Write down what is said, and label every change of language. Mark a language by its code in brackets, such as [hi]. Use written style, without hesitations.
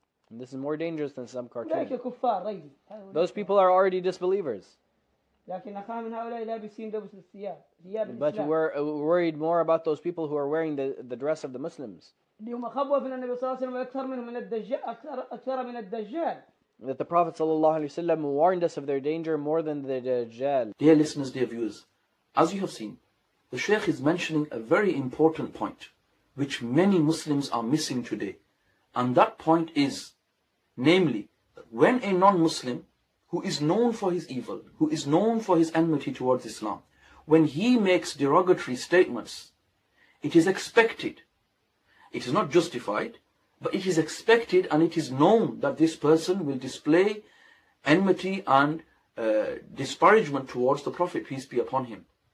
[en] And this is more dangerous than some cartoons. Those people are already disbelievers. [ar] لكن أخاف من هؤلاء لابسين لبس الثياب ثياب [en] But [ar] الإسلام [en] we're worried more about those people who are wearing the dress of the Muslims. [ar] اللي هم خوف النبي صلى الله عليه وسلم أكثر منهم من الدجال أكثر من الدجال. [en] That the Prophet ﷺ warned us of their danger more than the Dajjal. Dear listeners, dear viewers, as you have seen, the Shaykh is mentioning a very important point which many Muslims are missing today. And that point is, namely, that when a non-Muslim who is known for his evil, who is known for his enmity towards Islam, when he makes derogatory statements, it is expected, it is not justified, but it is expected and it is known that this person will display enmity and disparagement towards the Prophet, peace be upon him.